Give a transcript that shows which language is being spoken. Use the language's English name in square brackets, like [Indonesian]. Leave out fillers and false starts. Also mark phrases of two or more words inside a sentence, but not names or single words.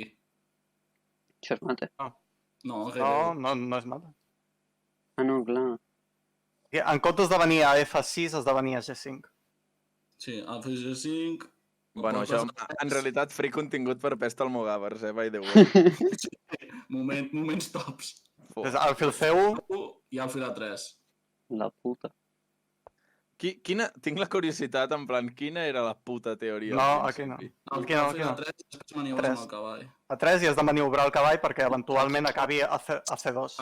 [Catalan] Això és mate. No, No és mata. Ah, no, clar. En comptes de venir a F6, has de venir a G5. Sí, Alfil G5... Bueno, portes això, A3. en realitat, free contingut per Pesta al Mogàvers, [English] by the way. [Catalan] Moments tops. És Alfil C1, I Alfil A3. La puta. Tinc la curiositat, en plan, quina era la puta teoria? No, al aquí no. principi? Aquí no, Alfil aquí no. A3 i després maniobres Tres. amb el cavall. a 3 i has de maniobrar el cavall perquè eventualment acabi a C2.